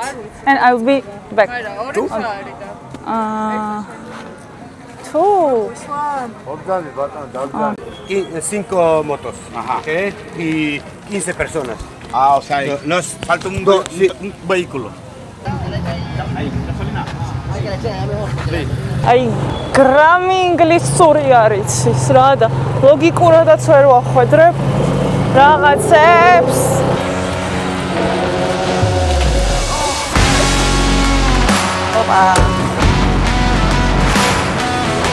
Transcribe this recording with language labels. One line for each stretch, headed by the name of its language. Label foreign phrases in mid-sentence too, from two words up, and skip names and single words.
English: And I will be back. Two.
Spanish: 5 motos. Okay? Y 15 personas. O sea, Nos falta un vehículo.
Georgian: აი გრამი ინგლისური არის ის რა და ლოგიკურადაც ვერ ვახვედრებ რაღაცებს. ოპა.